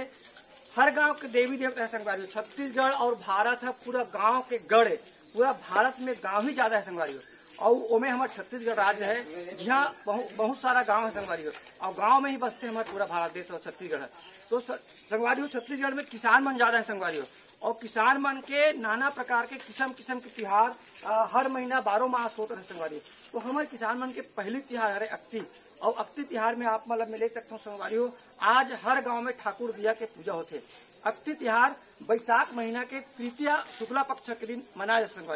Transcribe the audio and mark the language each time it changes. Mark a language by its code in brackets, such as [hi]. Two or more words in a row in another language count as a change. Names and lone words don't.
[hne] हर गांव के देवी देवता है संगवारी। छत्तीसगढ़ और भारत है पूरा गांव के गढ़ है। पूरा भारत में गांव ही ज्यादा है संगवारी। और ओमे हमारा छत्तीसगढ़ राज्य है जहाँ बहुत सारा गांव है संगवारी और गांव में ही बसते हमारा पूरा भारत देश और छत्तीसगढ़ है। तो संगवारी छत्तीसगढ़ में किसान मन ज्यादा है संगवारी और किसान मन के नाना प्रकार के किस्म किस्म के त्योहार हर महीना 12 मास होते हैं संगवारी। तो हमारे किसान मन के पहली त्योहार है अक्ति और अक्ति त्योहार में आप मतलब मैं ले सकता हूँ संगवारी आज हर गांव में ठाकुर दिया के पूजा होते। अक्ति त्योहार बैसाख महीना के तृतीया शुक्ला पक्ष के दिन मनाया जाता संगवारी।